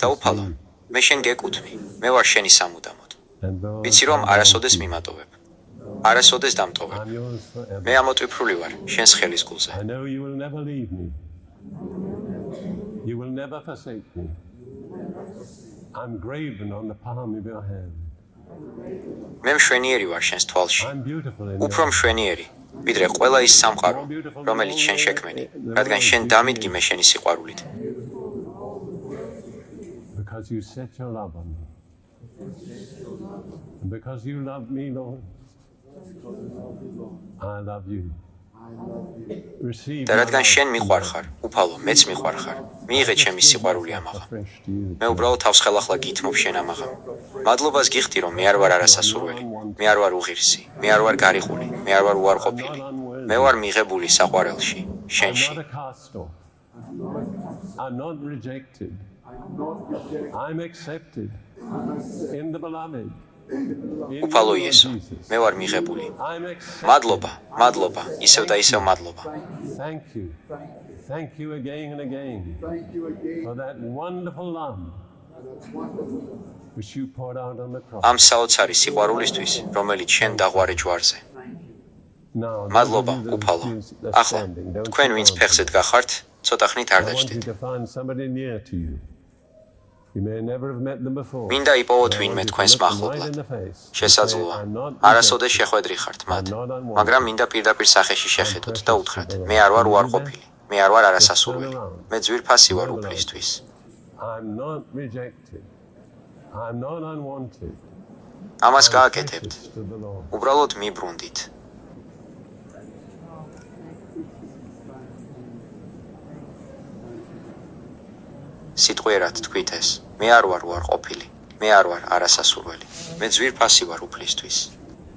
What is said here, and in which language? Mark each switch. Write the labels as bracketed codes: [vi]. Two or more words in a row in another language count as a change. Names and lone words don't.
[ka] და უფალო, [en] me. [ka] მე შენ გეკუთვნი, მე ვარ შენი სამუდამოდ. [en] And Lord, [ka] ვიცი რომ არასოდეს მიმატოვებ. არასოდეს დამტოვებ. [en] I'm yours forever. [ka] მე ამოტვიფრული ვარ შენს ხელის გულზე. [en] I know you will never leave me. You will never forsake me. I'm graven on the palm of your hand. [ka] მე მშვენიერი ვარ შენს თვალში. [en] I'm beautiful in [ka] უფრო [en] your [ka] მშვენიერი, ვიდრე ყველა ის სამყარო, რომელიც შენ შექმენი, რადგან შენ დამიდგი მე შენი სიყვარულით. [en] because you set your love on me. And because you love me, Lord, I love you. Receive [ka] და [en] my [ka] რადგან [en] love [ka] შენ მიყვარ ხარ, უფალო, მეც მიყვარ ხარ. მიიღე ჩემი სიყვარული ამაღამ. [en] afresh to you. [ka] მე უბრალოდ თავს ხელახლა გითმობ შენ ამაღამ. მადლობას გიხდი, რომ მე არ ვარ არასასურველი, მე არ ვარ უღირსი, მე არ ვარ გარიყული, მე არ ვარ უარყოფილი. მე ვარ მიღებული საყვარელში, [en] I'm [ka] შენში. [en] not a cast off. I'm not rejected. I'm accepted in the beloved. In [ka] უფალო [en] you, Lord [ka] იესო, [en] Jesus. [ka] მე ვარ მიღებული. [en] I'm accepted. [ka] მადლობა, მადლობა, ისევ და ისევ მადლობა. [en] Thank you. Thank you again and again thank you again for that wonderful love which you poured out on the cross. [ka] ამ საოცარი სიყვარულისთვის, რომელიც შენ დაღვარე ჯვარზე. [en] Now, [ka] მადლობა, [en] those of you that [ka] უფალო. [en] are still [ka] ახლა, [en] standing, don't [ka] თქვენ [en] sit [ka] ვინც [en] down. [ka] ფეხზე დგახართ, ცოტა ხნით არ [en] I want you [ka] დაჯდეთ. [en] to find somebody near to you. You may never have met them before. [ka] მინდა იპოვოთ [en] But I [ka] ვინმე [en] want you to [ka] თქვენს [en] look them right [ka] მახლობლად. [en] in the face and say, [ka] შესაძლოა, [en] "I'm not [ka] არასოდეს [en] rejected. [ka] შეხვედრი ხართ მათ, [en] I'm not unwanted. [ka] მაგრამ მინდა პირდაპირ სახეში შეხედოთ და უთხრათ, მე არ ვარ უარყოფილი, მე არ ვარ არასასურველი, მე ძვირფასი ვარ უფლისთვის. [en] I'm not rejected. I'm not unwanted. [ka] ამას [en] I'm [ka] გააკეთებთ. [en] precious to the Lord." [ka] უბრალოდ მიბრუნდით. სიტყვიერად თქვით ეს, მე არ ვარ უარყოფილი, მე არ ვარ არასასურველი, მე ძვირფასი ვარ უფლისთვის.